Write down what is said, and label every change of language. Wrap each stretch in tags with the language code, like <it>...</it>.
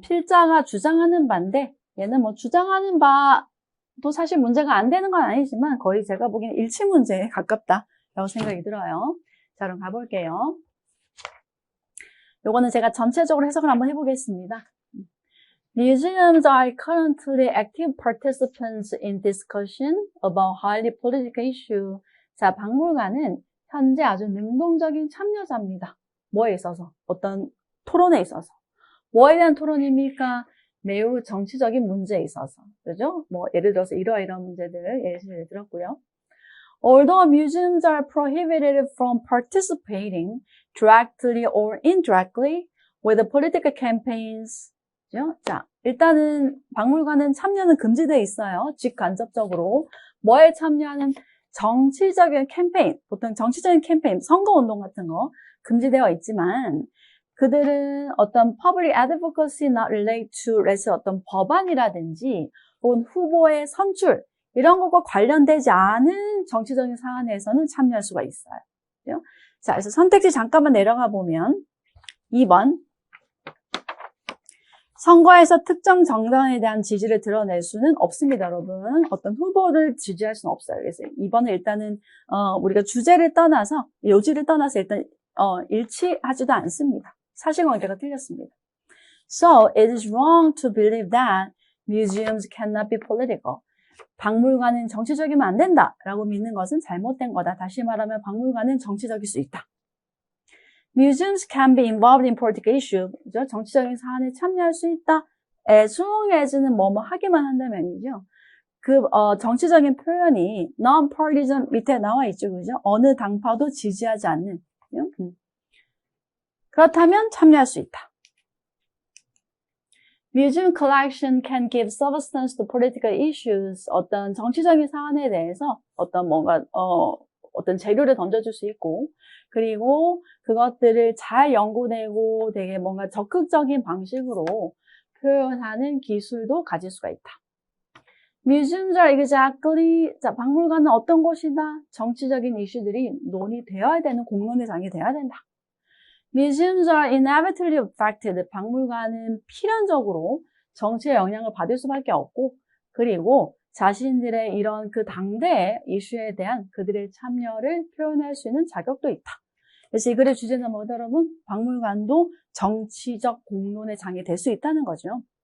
<ko>필자가 주장하는 바인데 얘는 뭐 주장하는 바도 사실 문제가 안 되는 건 아니지만 거의 제가 보기에는 일치 문제에 가깝다라고 생각이 들어요. 자, 그럼 가볼게요. 요거는 제가 전체적으로 해석을 한번 해보겠습니다.</ko> <en>Museums are currently active participants in discussion about highly political issue.</en> <ko>자, 박물관은 현재 아주 능동적인 참여자입니다. 뭐에 있어서? 어떤 토론에 있어서. 뭐에 대한 토론입니까? 매우 정치적인 문제에 있어서. 그죠? 뭐, 예를 들어서 이러이러한 문제들 예시를 들었고요.</ko> <en>Although museums are prohibited from participating directly or indirectly with political campaigns.</en> <ko>그죠? 자, 일단은 박물관은 참여는 금지되어 있어요. 직간접적으로. 뭐에 참여하는 정치적인 캠페인, 보통 정치적인 캠페인, 선거운동 같은 거 금지되어 있지만 그들은 어떤</ko> <en>public advocacy not related to</en> <ko>어떤 법안이라든지 혹은 후보의 선출 이런 것과 관련되지 않은 정치적인 사안에서는 참여할 수가 있어요. 그죠? 자, 그래서 선택지 잠깐만 내려가 보면 2번 선거에서 특정 정당에 대한 지지를 드러낼 수는 없습니다, 여러분. 어떤 후보를 지지할 수는 없어요. 그래서 2번은 일단은 우리가 주제를 떠나서 요지를 떠나서 일단 일치하지도 않습니다. 사실관계가 틀렸습니다.</ko> <en>So it is wrong to believe that museums cannot be political.</en> <ko>박물관은 정치적이면 안 된다라고 믿는 것은 잘못된 거다. 다시 말하면 박물관은 정치적일 수 있다.</ko> <en>Museums can be involved in political issues.</en> <ko>그죠? 정치적인 사안에 참여할 수 있다. as long as는 뭐뭐 하기만 한다면이죠. 그 정치적인 표현이 non-partisan 밑에 나와 있죠. 그죠? 어느 당파도 지지하지 않는. 그렇다면 참여할 수 있다.</ko> <en>Museum collection can give substance to political issues.</en> <ko>어떤 정치적인 사안에 대해서 어떤 뭔가 어떤 재료를 던져줄 수 있고, 그리고 그것들을 잘 연구되고 되게 뭔가 적극적인 방식으로 표현하는 기술도 가질 수가 있다.</ko> <en>Museums are exactly,</en> <ko>자, 박물관은 어떤 곳이다? 정치적인 이슈들이 논의되어야 되는 공론의 장이 되어야 된다.</ko> <en>Museums are inevitably affected.</en> <ko>박물관은 필연적으로 정치의 영향을 받을 수밖에 없고, 그리고 자신들의 이런 그 당대의 이슈에 대한 그들의 참여를 표현할 수 있는 자격도 있다. 그래서 이 글의 주제는 뭐다, 여러분? 박물관도 정치적 공론의 장이 될 수 있다는 거죠.</ko>